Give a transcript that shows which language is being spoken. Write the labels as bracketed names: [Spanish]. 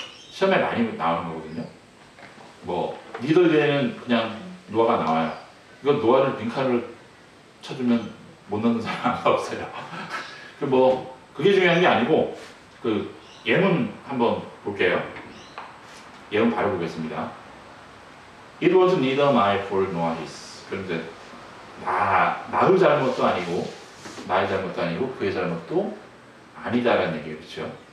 [Korean] 시험에 많이 나오는 거거든요. 뭐 리더에는 그냥 노아가 나와요. 이건 노아를 빈칸을 쳐주면 못 넣는 사람 아무도 없어요. 그게 중요한 게 아니고 그 예문 한번 볼게요. 예문 바로 보겠습니다. [English] It was neither my fault nor his. [Korean] 그런데 나의 잘못도 아니고 나의 잘못도 아니고 그의 잘못도 아니다라는 얘기예요, 그렇죠?